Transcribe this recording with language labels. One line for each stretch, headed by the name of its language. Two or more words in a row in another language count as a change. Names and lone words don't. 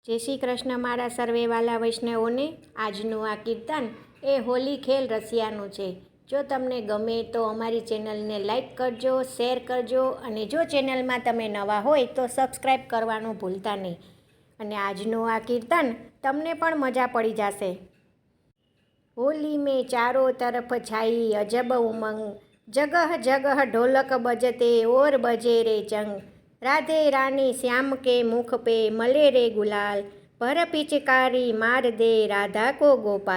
Gujarati: જય શ્રી કૃષ્ણ મારા સર્વે વાલા વૈષ્ણવોને। આજનું આ કીર્તન એ હોલી ખેલ રસિયાનું છે। જો તમને ગમે તો અમારી ચેનલને લાઈક કરજો, શેર કરજો અને જો ચેનલમાં તમે નવા હોય તો સબસ્ક્રાઈબ કરવાનું ભૂલતા નહીં। અને આજનું આ કીર્તન તમને પણ મજા પડી જશે।
Hindi: होली में चारों तरफ छाई अजब उमंग, जगह जगह ढोलक बजते और बजे रे चंग। राधे रानी श्याम के मुख पे मले रे गुलाल, भर पिचकारी मार दे राधा को गोपाल।